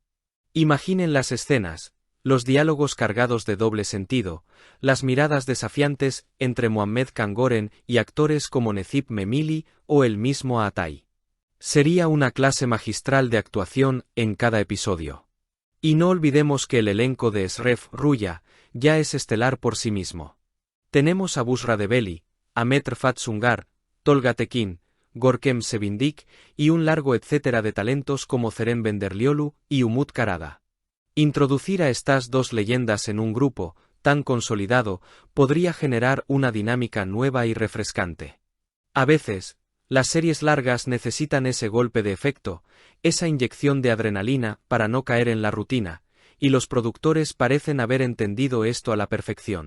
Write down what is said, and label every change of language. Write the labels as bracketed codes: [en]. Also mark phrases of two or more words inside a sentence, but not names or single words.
[es] Imaginen las escenas, los diálogos cargados de doble sentido, las miradas desafiantes entre Muhammed Kangoren y actores como Necip Memili o el mismo Atay. Sería una clase magistral de actuación en cada episodio. Y no olvidemos que el elenco de Sref Ruya ya es estelar por sí mismo. Tenemos a Bushra Debeli, Ahmet Rfat Sungar, Tolga Tekin, Gorkem Sevindik, y un largo etcétera de talentos como Zeren Benderliolu y Umut Karada. Introducir a estas dos leyendas en un grupo, tan consolidado, podría generar una dinámica nueva y refrescante. A veces, las series largas necesitan ese golpe de efecto, esa inyección de adrenalina para no caer en la rutina, y los productores parecen haber entendido esto a la perfección.